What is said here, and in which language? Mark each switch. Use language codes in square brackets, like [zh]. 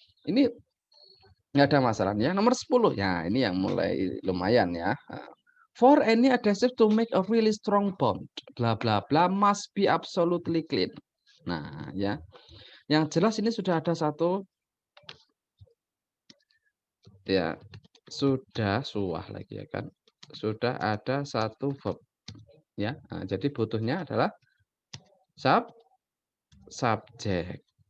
[id] Ini nggak ada masalah ya. Nomor 10 ya, ini yang mulai lumayan ya. [en] For any adhesive to make a really strong bond, bla bla bla must be absolutely clean. [id] Nah, ya. Yang jelas ini sudah ada satu ya, sudah suah lagi ya kan. Sudah ada satu verb ya. Nah, jadi butuhnya adalah subjek.